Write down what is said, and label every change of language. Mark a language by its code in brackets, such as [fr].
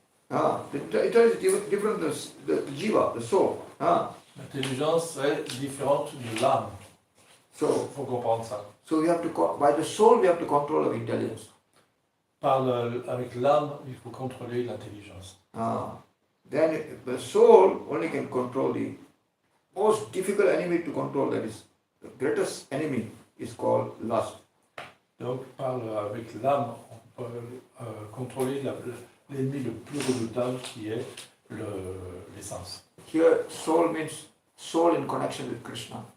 [en] The intelligence is different from the jiva, the soul. [fr] L'intelligence est différente de l'âme. [en] So, [fr] il faut comprendre ça. [en] So we have to, by the soul, we have to control our intelligence. [fr] Avec l'âme, il faut contrôler l'intelligence. [en] Then the soul only can control the most difficult enemy to control. That is, the greatest enemy is called lust. [fr] Donc, avec l'âme, on peut contrôler l'ennemi le plus redoutable qui est l'essence. [en] Here, soul means soul in connection with Krishna.